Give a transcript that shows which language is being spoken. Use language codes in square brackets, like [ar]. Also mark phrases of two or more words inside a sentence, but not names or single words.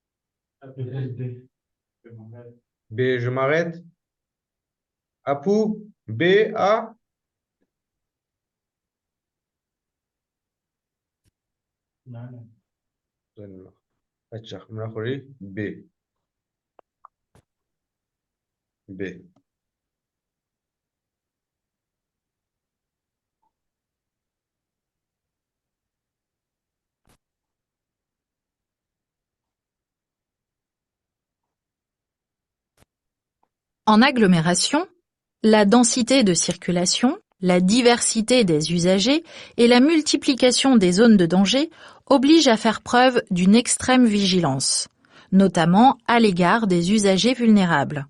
[syl] B [fr] je m'arrête [syl] Apu B A আচ্ছা আমরা করি B B [fr] En agglomération, la densité de circulation, la diversité des usagers et la multiplication des zones de danger obligent à faire preuve d'une extrême vigilance, notamment à l'égard des usagers vulnérables.